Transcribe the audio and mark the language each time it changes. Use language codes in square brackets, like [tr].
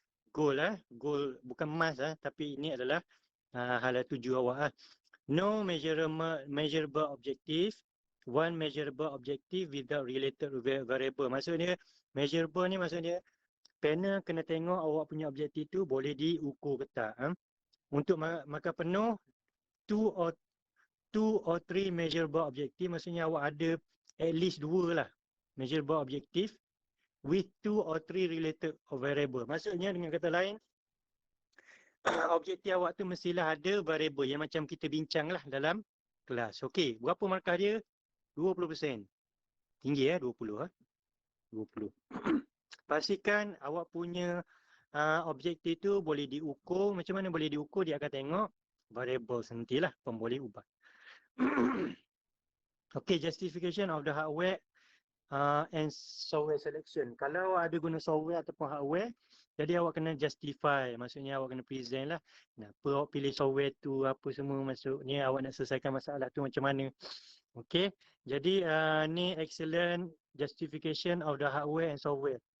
[ms] Goal bukan emas tapi ini adalah hala tuju awak [en] No measurable objective. One measurable objective without related variable. [ms] Maksudnya measurable ni maksudnya panel kena tengok awak punya objektif tu boleh diukur ke tak. Untuk markah penuh [en] 2 or 3 measurable objective, [ms] maksudnya awak ada [en] at least 2 [ms] lah measurable objective [en] with 2 or 3 related variable. [ms] Maksudnya dengan kata lain, objektif awak tu mestilah ada variable yang macam kita bincang lah dalam kelas. Okey, berapa markah dia? 20%. Tinggi 20. 20. Pastikan awak punya objektif tu boleh diukur. Macam mana boleh diukur? Dia akan tengok variable nantilah, boleh ubah. [en] Okay, justification of the hardware and software selection. [ms] Kalau ada guna software ataupun hardware, jadi awak kena justify. Maksudnya awak kena present lah. Kenapa awak pilih software tu, apa semua. Maksudnya awak nak selesaikan masalah tu macam mana. Okay, jadi ni [en] excellent justification of the hardware and software.